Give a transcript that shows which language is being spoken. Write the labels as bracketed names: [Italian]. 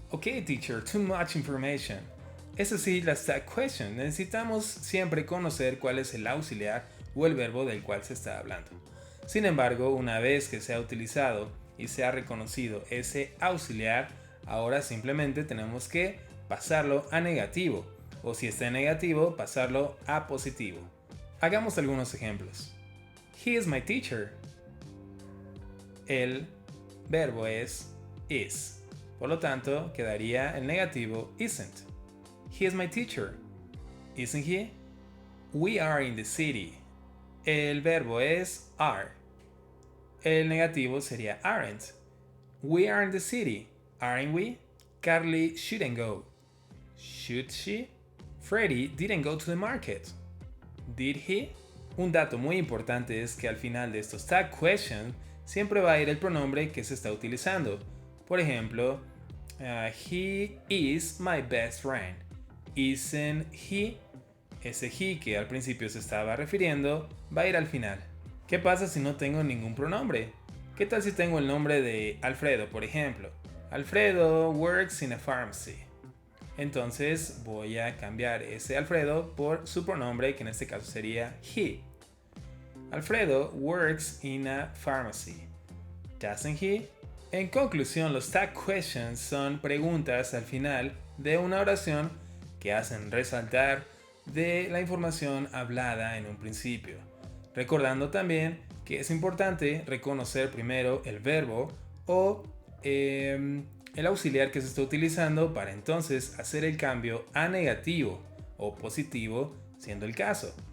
[English] Ok, teacher, too much information. [Spanish] Es así las tag questions. Necesitamos siempre conocer cuál es el auxiliar o el verbo del cual se está hablando. Sin embargo, una vez que se ha utilizado y se ha reconocido ese auxiliar, ahora simplemente tenemos que pasarlo a negativo, o si está en negativo, pasarlo a positivo. Hagamos algunos ejemplos. [English] He is my teacher. [Spanish] El verbo es is. Por lo tanto, quedaría el negativo isn't. [English] He is my teacher. Isn't he? We are in the city. [Spanish] El verbo es are. El negativo sería aren't. [English] We are in the city. Aren't we? Carly shouldn't go. Should she? Freddy didn't go to the market. Did he? [Spanish] Un dato muy importante es que al final de estos tag questions siempre va a ir el pronombre que se está utilizando. Por ejemplo, [English] he is my best friend. Isn't he? [Spanish] Ese he que al principio se estaba refiriendo va a ir al final. ¿Qué pasa si no tengo ningún pronombre? ¿Qué tal si tengo el nombre de Alfredo, por ejemplo? [English] Alfredo works in a pharmacy. [Spanish] Entonces voy a cambiar ese Alfredo por su pronombre, que en este caso sería he. [English] Alfredo works in a pharmacy. Doesn't he? [Spanish] En conclusión, los tag questions son preguntas al final de una oración que hacen resaltar de la información hablada en un principio. Recordando también que es importante reconocer primero el verbo o el auxiliar que se está utilizando para entonces hacer el cambio a negativo o positivo, siendo el caso.